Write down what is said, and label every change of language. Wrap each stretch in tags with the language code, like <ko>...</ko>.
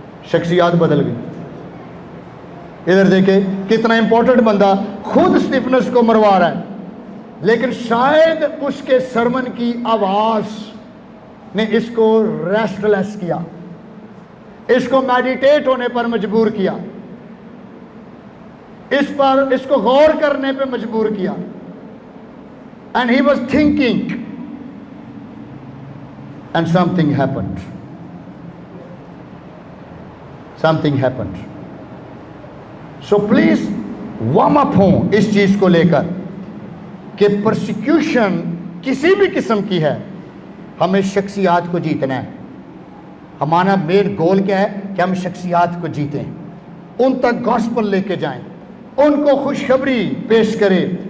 <ur>شخصیات بدل گئی. ادھر دیکھیں کتنا امپورٹنٹ بندہ خود اسٹیفنس کو مروا رہا ہے، لیکن شاید اس کے سرمن کی آواز نے اس کو ریسٹ لیس کیا، اس کو میڈیٹیٹ ہونے پر مجبور کیا، اس کو غور کرنے پہ مجبور کیا.</ur> <en>And he was thinking and something happened. Something happened. So please warm up</en> <ur>ہوں اس چیز کو لے کر کہ پرسیکیوشن کسی بھی قسم کی ہے، ہمیں شخصیات کو جیتنا ہے. ہمارا مین گول کیا ہے کہ ہم شخصیات کو جیتیں، ان تک گوسپل لے کے جائیں، ان کو خوشخبری پیش کریں.</ur>